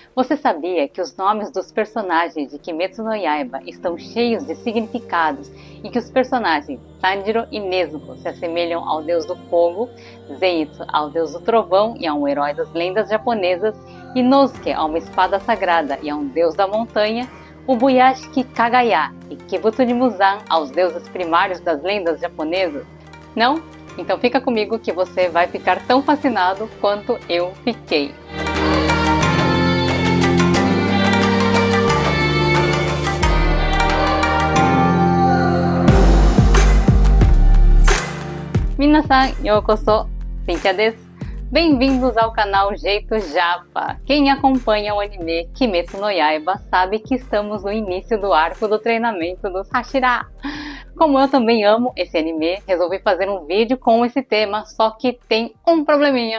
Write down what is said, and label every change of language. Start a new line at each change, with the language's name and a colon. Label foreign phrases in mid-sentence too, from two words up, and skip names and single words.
Portuguese: Você sabia que os nomes dos personagens de Kimetsu no Yaiba estão cheios de significados e que os personagens Tanjiro e Nezuko se assemelham ao deus do fogo, Zenitsu ao deus do trovão e a um herói das lendas japonesas, e Inosuke a uma espada sagrada e a um deus da montanha, o Buyashiki Kagaya e Kibutsu de Muzan aos deuses primários das lendas japonesas? Não? Então fica comigo que você vai ficar tão fascinado quanto eu fiquei.
Japanese: 皆さん、ようこそ、Cynthia です.
Portuguese: Bem-vindos ao canal Jeito Japa. Quem acompanha o anime Kimetsu no Yaiba sabe que estamos no início do arco do treinamento dos Hashira. Como eu também amo esse anime, resolvi fazer um vídeo com esse tema, só que tem um probleminha.